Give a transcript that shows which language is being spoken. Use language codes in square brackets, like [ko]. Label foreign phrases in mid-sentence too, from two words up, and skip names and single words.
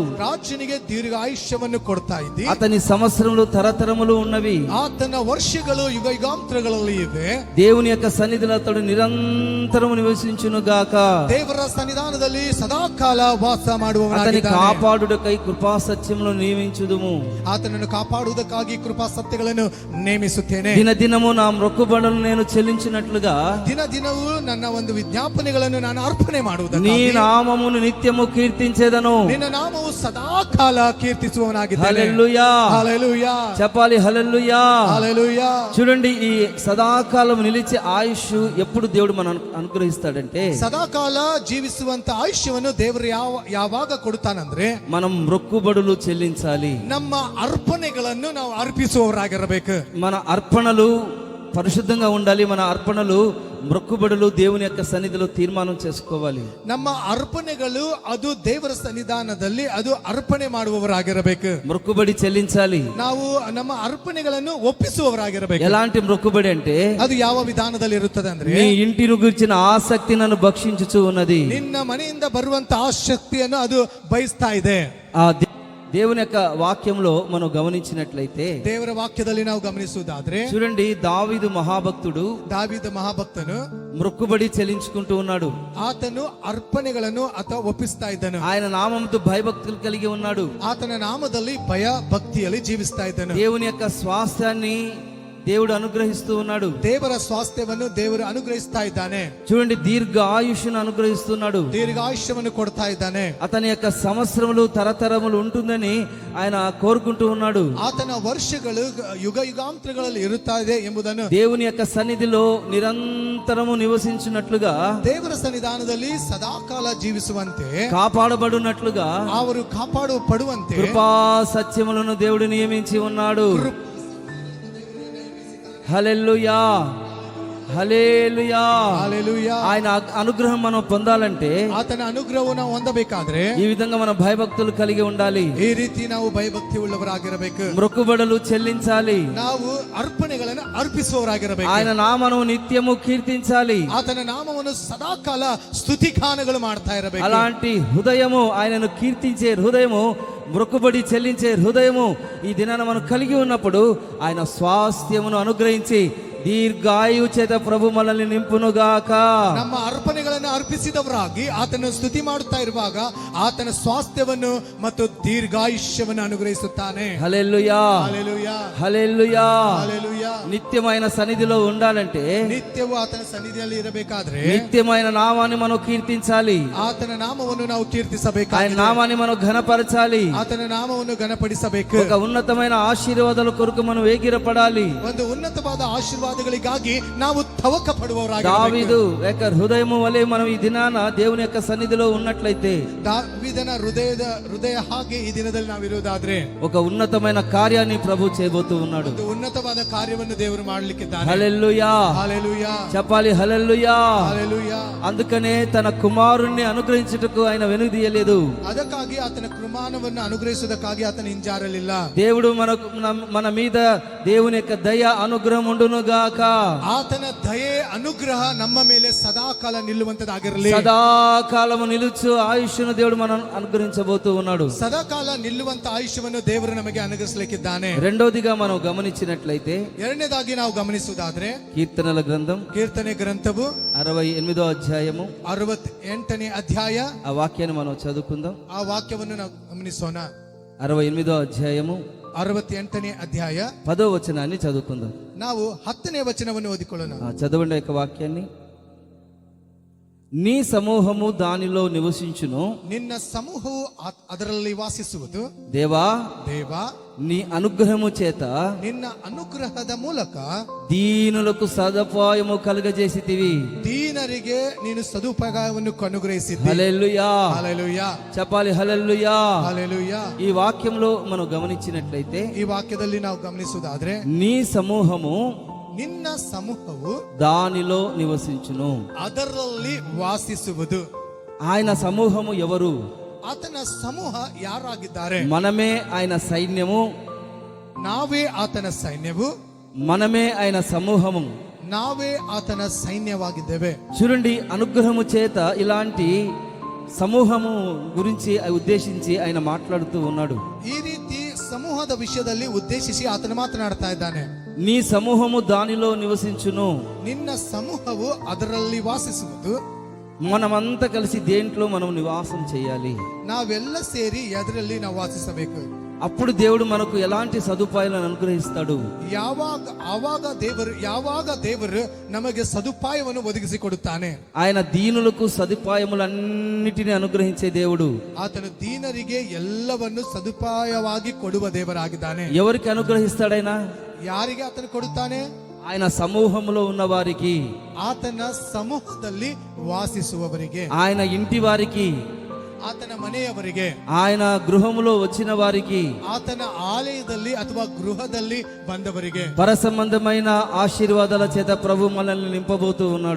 [kn] ರಾಜನಿಗೆ ದೀರ್ಘಾಯುಷ್ಯವನ್ನು ಕೊಡ್ತಾ ಇದ್ದಿ. [te] అతని సంవత్సరములు తరతరములు ఉన్నవి. [kn] ಆತನ ವರ್ಷಗಳು ಯುಗ ಯುಗಾಂತರಗಳಲ್ಲಿ ಇವೆ. [te] దేవుని యొక్క సన్నిధిలో అతడు నిరంతరము నివసించును గాక. [kn] ದೇವರ ಸನ್ನಿಧಾನದಲ್ಲಿ ಸದಾಕಾಲ ವಾಸ [te] అతని [kn] ಮಾಡುವವನಾಗಿದ್ದಾನೆ. [te] కాపాడుటకై కృపా సత్యములను నియమించుదుము. [kn] ಆತನನ್ನು ಕಾಪಾಡುವುದಕ್ಕಾಗಿ ಕೃಪಾ ಸತ್ಯಗಳನ್ನು ನೇಮಿಸುತ್ತೇನೆ. [te] దినదినము నా మొక్కుబడులను నేను చెల్లించినట్లుగా [kn] ದಿನ ದಿನವೂ ನನ್ನ ಒಂದು ವಿಜ್ಞಾಪನೆಗಳನ್ನು ನಾನು ಅರ್ಪಣೆ [te] నీ [kn] ಮಾಡುವುದಕ್ಕಾಗಿ [te] నామమును నిత్యము కీర్తించేదను. [kn] ನಿನ್ನ ನಾಮವು ಸದಾಕಾಲ ಕೀರ್ತಿಸುವವನಾಗಿದ್ದಾನೆ. [te] హల్లెలూయా. హల్లెలూయా. చెప్పాలి హల్లెలూయా. హల్లెలూయా. చూడండి, ఈ సదాకాలం నిలిచే ఆయుష్ ఎప్పుడు దేవుడు మనం అనుగ్రహిస్తాడంటే, [kn] ಸದಾಕಾಲ ಜೀವಿಸುವಂತ ಆಯುಷ್ಯವನ್ನು ದೇವರು ಯಾವಾಗ ಕೊಡುತ್ತಾನಂದ್ರೆ, [te] మనం మొక్కుబడులు చెల్లించాలి. [kn] ನಮ್ಮ ಅರ್ಪಣೆಗಳನ್ನು ನಾವು ಅರ್ಪಿಸುವವರಾಗಿರಬೇಕು. [te] మన అర్పణలు పరిశుద్ధంగా ఉండాలి. మన అర్పణలు, మొక్కుబడులు దేవుని యొక్క సన్నిధిలో తీర్మానం చేసుకోవాలి. [kn] ನಮ್ಮ ಅರ್ಪಣೆಗಳು ಅದು ದೇವರ ಸನ್ನಿಧಾನದಲ್ಲಿ ಅದು ಅರ್ಪಣೆ ಮಾಡುವವರಾಗಿರಬೇಕು. [te] మొక్కుబడి చెల్లించాలి. [kn] ನಾವು ನಮ್ಮ ಅರ್ಪಣೆಗಳನ್ನು ಒಪ್ಪಿಸುವವರಾಗಿರಬೇಕು. [te] ఎలాంటి మొక్కుబడి అంటే, [kn] ಅದು ಯಾವ ವಿಧಾನದಲ್ಲಿ ಇರುತ್ತದೆ ಅಂದ್ರೆ, [te] నీ ఇంటిని గురించిన ఆసక్తి నన్ను భక్షించుచు ఉన్నది. [kn] ನಿನ್ನ ಮನೆಯಿಂದ ಬರುವಂತ ಆ ಶಕ್ತಿಯನ್ನು ಅದು ಬಯಸ್ತಾ ಇದೆ. [te] ఆ దేవుని యొక్క వాక్యంలో మనం గమనించినట్లయితే, [kn] ದೇವರ ವಾಕ್ಯದಲ್ಲಿ ನಾವು ಗಮನಿಸುವುದಾದ್ರೆ, [te] చూడండి, దావీదు మహాభక్తుడు [kn] ದಾವೀದ ಮಹಾಭಕ್ತನು [te] మొక్కుబడి చెల్లించుకుంటూ ఉన్నాడు. [kn] ಆತನು ಅರ್ಪಣೆಗಳನ್ನು ಅಥವಾ ಒಪ್ಪಿಸ್ತಾ ಇದ್ದನು. [te] ఆయన నామముతో భయభక్తులు కలిగి ఉన్నాడు. [kn] ಆತನ ನಾಮದಲ್ಲಿ ಭಯ ಭಕ್ತಿಯಲ್ಲಿ ಜೀವಿಸ್ತಾ ಇದ್ದನು. [te] దేవుని యొక్క స్వాస్థ్యాన్ని దేవుడు అనుగ్రహిస్తూ ఉన్నాడు. [kn] ದೇವರ ಸ್ವಾಸ್ಥ್ಯವನ್ನು ದೇವರು ಅನುಗ್ರಹಿಸ್ತಾ ಇದ್ದಾನೆ. [te] చూడండి, దీర్ఘ ఆయుష్ను అనుగ్రహిస్తున్నాడు. [kn] ದೀರ್ಘಾಯುಷ್ಯವನ್ನು ಕೊಡ್ತಾ ಇದ್ದಾನೆ. [te] అతని యొక్క సంవత్సరములు తరతరములు ఉంటుందని ఆయన కోరుకుంటూ ఉన్నాడు. [kn] ಆತನ ವರ್ಷಗಳು ಯುಗ ಯುಗಾಂತರಗಳಲ್ಲಿ ಇರುತ್ತಾ ಇದೆ ಎಂಬುದನ್ನು, [te] దేవుని యొక్క సన్నిధిలో నిరంతరము నివసించినట్లుగా, [kn] ದೇವರ ಸನ್ನಿಧಾನದಲ್ಲಿ ಸದಾಕಾಲ ಜೀವಿಸುವಂತೆ, [te] కాపాడబడినట్లుగా [kn] ಅವರು ಕಾಪಾಡಲ್ಪಡುವಂತೆ [te] కృపా సత్యములను దేవుడు నియమించి ఉన్నాడు. హల్లెలూయా, హల్లెలూయా. హల్లెలూయా. ఆయన అనుగ్రహం మనం పొందాలంటే [kn] ಆತನ ಅನುಗ್ರಹವನ್ನು ನಾವು ಹೊಂದಬೇಕಾದ್ರೆ [te] ఈ విధంగా మన భయభక్తులు కలిగి ఉండాలి. [kn] ಈ ರೀತಿ ನಾವು ಭಯಭಕ್ತಿ ಉಳ್ಳವರಾಗಿರಬೇಕು. [te] మొక్కుబడులు చెల్లించాలి. [kn] ನಾವು ಅರ್ಪಣೆಗಳನ್ನು ಅರ್ಪಿಸುವವರಾಗಿರಬೇಕು. [te] ఆయన నామను నిత్యము కీర్తించాలి. [kn] ಆತನ ನಾಮವನ್ನು ಸದಾಕಾಲ ಸ್ತುತಿಗಾನಗಳು ಮಾಡ್ತಾ ಇರಬೇಕು. [te] అలాంటి హృదయము, ఆయనను కీర్తించే హృదయము, మొక్కుబడి చెల్లించే హృదయము ఈ దినాన మనం కలిగి ఉన్నప్పుడు ఆయన స్వాస్థ్యమును అనుగ్రహించి దీర్ఘాయువు చేత ప్రభు మనల్ని నింపునుగాక. [kn] ನಮ್ಮ ಅರ್ಪಣೆಗಳನ್ನು ಅರ್ಪಿಸಿದವರಾಗಿ ಆತನ ಸ್ತುತಿ ಮಾಡುತ್ತಾ ಇರುವಾಗ ಆತನ ಸ್ವಾಸ್ಥ್ಯವನ್ನು ಮತ್ತು ದೀರ್ಘಾಯುಷ್ಯವನ್ನು ಅನುಗ್ರಹಿಸುತ್ತಾನೆ. [te] హల్లెలూయా, హల్లెలూయా, హల్లెలూయా. హల్లెలూయా. నిత్యమైన సన్నిధిలో ఉండాలంటే [kn] ನಿತ್ಯವೂ ಆತನ ಸನ್ನಿಧಿಯಲ್ಲಿ ಇರಬೇಕಾದ್ರೆ [te] నిత్యమైన నామాన్ని మనం కీర్తించాలి. [kn] ಆತನ ನಾಮವನ್ನು ನಾವು [te] ఆయన [kn] ಕೀರ್ತಿಸಬೇಕಾಗಿದೆ. [te] నామాన్ని మనం ఘనపరచాలి. [kn] ಆತನ ನಾಮವನ್ನು ಘನಪಡಿಸಬೇಕು. [te] ఒక ఉన్నతమైన ఆశీర్వాదాల కొరకు మనం వేగిరపడాలి. [kn] ಒಂದು ಉನ್ನತವಾದ ಆಶೀರ್ವಾದಗಳಿಗಾಗಿ ನಾವು ತವಕ ಪಡುವವರಾಗಿ [te] దావీదు యొక్క హృదయము వలె మనం ఈ దినాన దేవుని యొక్క సన్నిధిలో ఉన్నట్లయితే [kn] ದಾವೀದನ ಹೃದಯ ಹಾಗೆ ಈ ದಿನದಲ್ಲಿ ನಾವಿರುವುದಾದ್ರೆ [te] ఒక ఉన్నతమైన కార్యాన్ని ప్రభు చేయబోతూ ఉన్నాడు. [kn] ಒಂದು ಉನ್ನತವಾದ ಕಾರ್ಯವನ್ನು ದೇವರು ಮಾಡಲಿಕ್ಕಿದ್ದಾನೆ. [te] హల్లెలూయా, హల్లెలూయా, చెప్పాలి హల్లెలూయా. హల్లెలూయా. అందుకనే తన కుమారుణ్ణి అనుగ్రహించుటకు ఆయన వెనుదీయలేదు. [kn] ಅದಕ್ಕಾಗಿ ಆತನ ಕೃಪಾನವನ್ನು ಅನುಗ್ರಹಿಸುವುದಕ್ಕಾಗಿ ಆತನ ಹಿಂಜಾರಲಿಲ್ಲ. [te] దేవుడు మన మీద దేవుని యొక్క దయ అనుగ్రహం ఉండునుగాక. [kn] ಆತನ ದಯೆ ಅನುಗ್ರಹ ನಮ್ಮ ಮೇಲೆ ಸದಾಕಾಲ ನಿಲ್ಲುವಂತದಾಗಿರಲಿ. [te] సదాకాలము నిలుచు ఆయుష్ను దేవుడు మనం అనుగ్రహించబోతూ ఉన్నాడు. [kn] ಸದಾಕಾಲ ನಿಲ್ಲುವಂತ ಆಯುಷ್ಯವನ್ನು ದೇವರು ನಮಗೆ ಅನುಗ್ರಹಿಸಲಿಕ್ಕಿದ್ದಾನೆ. [te] రెండోదిగా మనం గమనించినట్లయితే [kn] ಎರಡನೇದಾಗಿ ನಾವು ಗಮನಿಸುವುದಾದ್ರೆ [te] కీర్తనల గ్రంథం [kn] ಕೀರ್ತನೆ ಗ್ರಂಥವು [te] 68వ అధ్యాయము [kn] 68ನೇ ಅಧ್ಯಾಯ. [te] ఆ వాక్యాన్ని మనం చదువుకుందాం. [kn] ಆ ವಾಕ್ಯವನ್ನು ನಾವು ಗಮನಿಸೋಣ. [te] 68వ అధ్యాయము [kn] 68ನೇ ಅಧ್ಯಾಯ [te] 10వ వచనాన్ని చదువుకుందాం. [kn] ನಾವು 10ನೇ ವಚನವನ್ನು ಓದಿಕೊಳ್ಳೋಣ. [te] చదవండి యొక్క వాక్యాన్ని. నీ సమూహము దానిలో నివసించును. [kn] ನಿನ್ನ ಸಮೂಹವು ಅದರಲ್ಲಿ ವಾಸಿಸುವುದು. [te] దేవా, [kn] ದೇವ, [te] నీ అనుగ్రహము చేత [kn] ನಿನ್ನ ಅನುಗ್ರಹದ ಮೂಲಕ [te] దీనులకు సదుపాయము కలుగజేసితివి. [kn] ದೀನರಿಗೆ ನೀನು ಸದುಪಯೋಗವನ್ನು ಅನುಗ್ರಹಿಸಿದ್ದೀ. [te] హల్లెలూయా, [kn] ಹಲ್ಲೆಲೂಯಾ, [te] చెప్పాలి హల్లెలూయా. [kn] ಹಲ್ಲೆಲೂಯಾ. [te] ఈ వాక్యంలో మనం గమనించినట్లయితే [kn] ಈ ವಾಕ್ಯದಲ್ಲಿ ನಾವು ಗಮನಿಸುವುದಾದ್ರೆ [te] నీ సమూహము [kn] ನಿನ್ನ ಸಮೂಹವು [te] దానిలో నివసించును. [kn] ಅದರಲ್ಲಿ ವಾಸಿಸುವುದು. [te] ఆయన సమూహము ఎవరు? [kn] ಆತನ ಸಮೂಹ ಯಾರಾಗಿದ್ದಾರೆ? [te] మనమే ఆయన సైన్యము, [kn] ನಾವೇ ಆತನ ಸೈನ್ಯವು, [te] మనమే ఆయన సమూహము. [kn] ನಾವೇ ಆತನ ಸೈನ್ಯವಾಗಿದ್ದೇವೆ. [te] చూడండి, అనుగ్రహము చేత ఇలాంటి సమూహము గురించి ఉద్దేశించి ఆయన మాట్లాడుతూ ఉన్నాడు. [kn] ಈ ರೀತಿ ಸಮೂಹದ ವಿಷಯದಲ್ಲಿ ಉದ್ದೇಶಿಸಿ ಆತನ ಮಾತನಾಡ್ತಾ ಇದ್ದಾನೆ. [te] నీ సమూహము దానిలో నివసించును. [kn] ನಿನ್ನ ಸಮೂಹವು ಅದರಲ್ಲಿ ವಾಸಿಸುವುದು. [te] మనమంతా కలిసి దేంట్లో మనం నివాసం చేయాలి. [kn] ನಾವೆಲ್ಲ ಸೇರಿ ಅದರಲ್ಲಿ ನಾವು ವಾಸಿಸಬೇಕು. [te] అప్పుడు దేవుడు మనకు ఎలాంటి సదుపాయాలను అనుగ్రహిస్తాడు? [kn] ಯಾವಾಗ ದೇವರು ನಮಗೆ ಸದುಪಾಯವನ್ನು ಒದಗಿಸಿಕೊಡುತ್ತಾನೆ. [te] ఆయన దీనులకు సదుపాయములన్నిటిని అనుగ్రహించే దేవుడు. [kn] ಆತನು ದೀನರಿಗೆ ಎಲ್ಲವನ್ನು ಸದುಪಾಯವಾಗಿ ಕೊಡುವ ದೇವರಾಗಿದ್ದಾನೆ. [te] ఎవరికి అనుగ్రహిస్తాడైనా? [kn] ಯಾರಿಗೆ ಆತನು ಕೊಡುತ್ತಾನೆ? [te] ఆయన సమూహంలో ఉన్న వారికి, [kn] ಆತನ ಸಮೂಹದಲ್ಲಿ ವಾಸಿಸುವವರಿಗೆ, [te] ఆయన ఇంటి వారికి, [kn] ಆತನ ಮನೆಯವರಿಗೆ, [te] ఆయన గృహములో వచ్చిన వారికి, [kn] ಆತನ ಆಲಯದಲ್ಲಿ ಅಥವಾ ಗೃಹದಲ್ಲಿ ಬಂದವರಿಗೆ [te] పర సంబంధమైన ఆశీర్వాదాల చేత ప్రభు మనల్ని నింపబోతూ ఉన్నాడు.